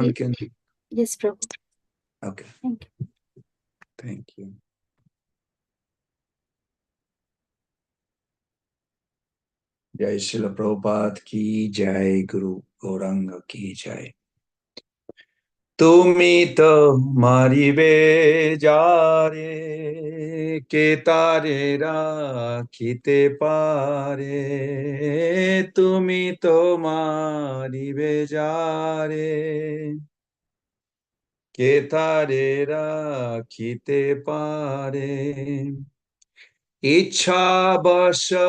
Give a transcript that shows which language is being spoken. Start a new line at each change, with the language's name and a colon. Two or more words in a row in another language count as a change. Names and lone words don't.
English: Ye- can. Yes, Prabhu. Okay. Thank you. Thank you.
Hindi: जय श्रील प्रभुपाद की जय, गुरु गौरांग की जय.
Bangla: তুমি তো মারিবে যারে কে তারে রাখিতে পারে তুমি তো মারিবে যারে কে তারে রাখিতে পারে ইচ্ছা বশ